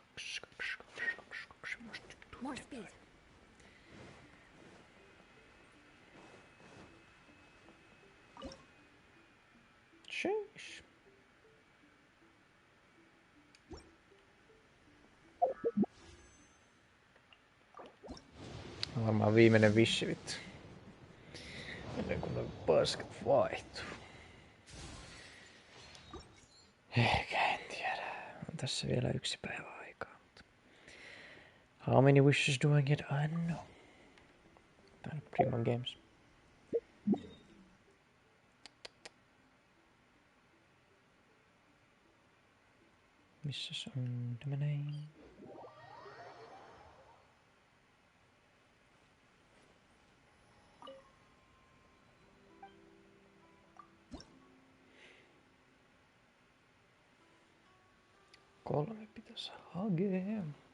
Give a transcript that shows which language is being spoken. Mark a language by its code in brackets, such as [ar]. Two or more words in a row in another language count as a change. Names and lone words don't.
[en] More speed. Sheesh. [fi] Varmaan viimeinen vissi vittu. Ennen kuin ne paskat vaihtuu. Ehkä en tiedä. On tässä vielä 1 päivä aikaa. [en] How many wishes do I get? I don't know. [fi] Tää on Prima Games. Missäs on tämmönen? Kolme pitäisi hakea.